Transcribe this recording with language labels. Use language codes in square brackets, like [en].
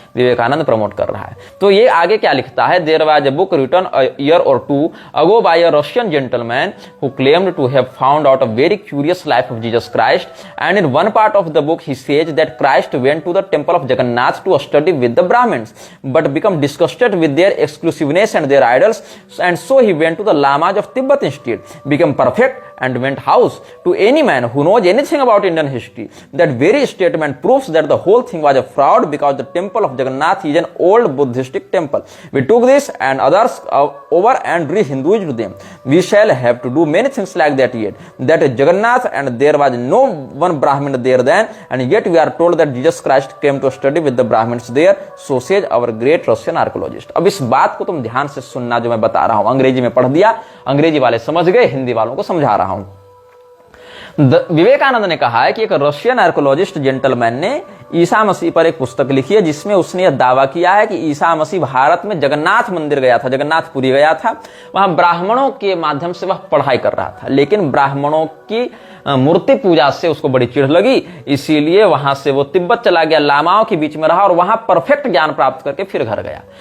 [hi] Vivekananda promote कर रहा है। तो ये आगे क्या लिखता है, [en] There was a book written a year or two ago by a Russian gentleman who claimed to have found out a very curious life of Jesus Christ, and in one part of the book he says that Christ went to the temple of Jagannath to study with the Brahmins but become disgusted with their exclusiveness and their idols, and so he went to the lamas of Tibet instead, become perfect and went house. To any man who knows anything about Indian history, that very statement proves that the whole thing was a fraud, because the temple of Jagannath is an old Buddhistic temple. We took this and others over and re-Hinduized them. We shall have to do many things like that yet. That is Jagannath, and there was no one Brahmin there then, and yet we are told that Jesus Christ came to study with the Brahmins there. So says our great Russian archaeologist. [hi] अब इस बात को तुम ध्यान से सुनना जो मैं बता रहा हूं। अंग्रेजी में पढ़ दिया, अंग्रेजी वाले समझ गए, हिंदी वालों को समझा रहा हूं। विवेकानंद ने कहा है कि एक रशियन आर्कोलॉजिस्ट जेंटलमैन ने ईसा मसीह पर एक पुस्तक लिखी है जिसमें उसने यह दावा किया है कि ईसा मसीह भारत में जगन्नाथ मंदिर गया था, जगन्नाथपुरी गया था, वहां ब्राह्मणों के माध्यम से वह पढ़ाई कर रहा था, लेकिन ब्राह्मणों की मूर्ति पूजा से उसको बड़ी चिढ़ लगी, इसीलिए वहां से वो तिब्बत चला गया, लामाओं के बीच में रहा और वहां परफेक्ट ज्ञान प्राप्त करके फिर घर गया।